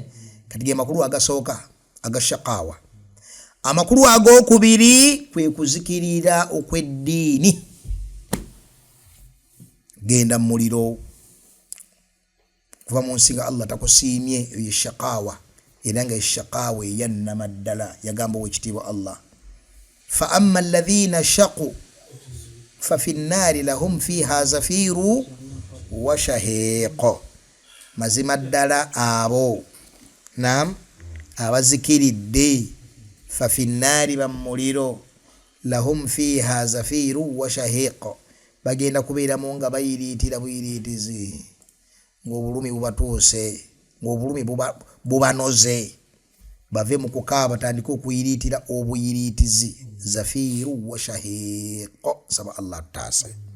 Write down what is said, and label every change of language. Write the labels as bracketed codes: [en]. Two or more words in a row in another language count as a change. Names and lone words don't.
[lg] Kati ge makulu agasooka agashaqawa. Amakulu ag'okubiri kwe kuzikirira okw'eddiini. Genda mu muliro kuva mu nsi nga Allah takusiimye, eyo shaqawa. Era nga shaqawa eyannama ddala, yagamba w'ekitiibwa Allah. [ar] فأما الذين شقوا ففي النار لهم فيها زفير وشهيق. [lg] Mazima ddala abo, naam, abazikiridde [ar] ففي النار [lg] bamuliro [ar] لهم فيها زفير وشهيق, [lg] bagenda kubeeramu nga bayiriitira buyiriitizi, ng'obulumi bubatuuse, ng'obulumi bubanoze, bave mu kukaaba batandike okuyiriitira obuyiriitizi. [ar] زفير وشهيق, [lg] saba Allah taase.